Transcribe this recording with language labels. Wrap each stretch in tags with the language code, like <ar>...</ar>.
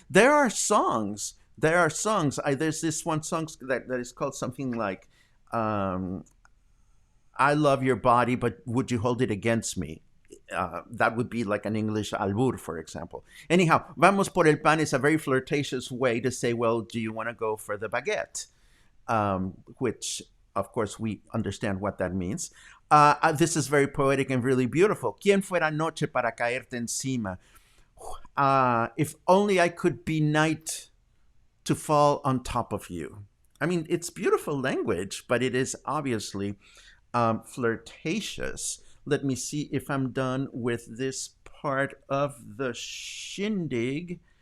<en>There are songs. There's this one song that is called something like "I love your body, but would you hold it against me?" That would be like an English albur, for example. Anyhow,</en> <es>"vamos por el pan"</es> <en>is a very flirtatious way to say, well, do you want to go for the baguette? Which, of course, we understand what that means. This is very poetic and really beautiful.</en> <es>¿Quién fuera noche para caerte encima?</es> <en>If only I could be night to fall on top of you. I mean, it's beautiful language, but it is obviously flirtatious. Let me see if I'm done with this part of the shindig.</en>